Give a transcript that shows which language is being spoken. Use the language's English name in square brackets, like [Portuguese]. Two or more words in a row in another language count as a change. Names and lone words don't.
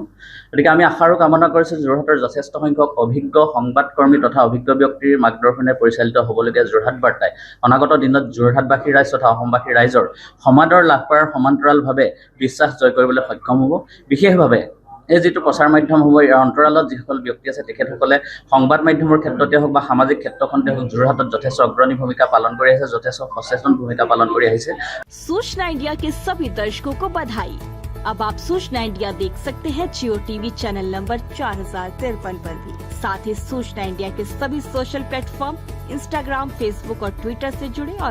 [Assamese] গতিকে আমি আশা আৰু কামনা কৰিছোঁ যোৰহাটৰ যথেষ্ট সংখ্যক অভিজ্ঞ সংবাদকৰ্মী তথা অভিজ্ঞ ব্যক্তিৰ মাৰ্গদৰ্শনে পৰিচালিত হ'বলগীয়া যোৰহাট বাৰ্তাই অনাগত দিনত যোৰহাটবাসী ৰাইজ তথা অসমবাসী ৰাইজৰ সমাদৰ লাভ কৰাৰ সমান্তৰালভাৱে বিশ্বাস জয় কৰিবলৈ সক্ষম হ'ব। বিশেষভাৱে এই যিটো প্ৰচাৰ মাধ্যম হ'ব, ইয়াৰ অন্তৰালত যিসকল ব্যক্তি আছে তেখেতসকলে সংবাদ মাধ্যমৰ ক্ষেত্ৰতে হওক বা সামাজিক ক্ষেত্ৰখনতে হওক যোৰহাটত যথেষ্ট অগ্ৰণী ভূমিকা পালন কৰি আহিছে, যথেষ্ট সচেতন ভূমিকা পালন কৰি আহিছে। [Hindi] सूचना इंडिया के सभी दर्शकों को बधाई। अब आप सूचना इंडिया देख सकते हैं जियो टीवी चैनल नंबर 4053 पर भी। साथ ही सूचना इंडिया के सभी सोशल प्लेटफॉर्म इंस्टाग्राम, फेसबुक और ट्विटर से जुड़े और